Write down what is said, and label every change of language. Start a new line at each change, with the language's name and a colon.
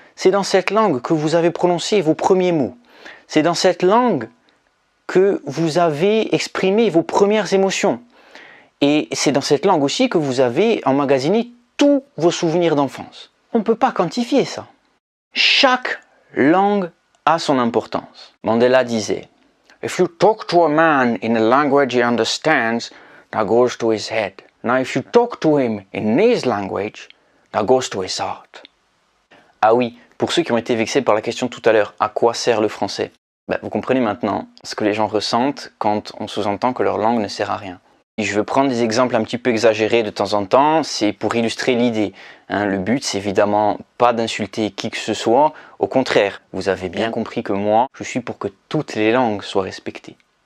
French: C'est dans cette langue que vous avez prononcé vos premiers mots. C'est dans cette langue que vous avez exprimé vos premières émotions. Et c'est dans cette langue aussi que vous avez emmagasiné tous vos souvenirs d'enfance. On ne peut pas quantifier ça. Chaque langue a son importance.
English: Mandela disait: If you talk to a man in a language he understands, that goes to his head. Now if you talk to him in his language, that goes to his heart.
French: Ah oui, pour ceux qui ont été vexés par la question tout à l'heure, à quoi sert le français? Vous comprenez maintenant ce que les gens ressentent quand on sous-entend que leur langue ne sert à rien. Et je veux prendre des exemples un petit peu exagérés de temps en temps, c'est pour illustrer l'idée. Le but, c'est évidemment pas d'insulter qui que ce soit, au contraire, vous avez bien compris que moi, je suis pour que toutes les langues soient respectées.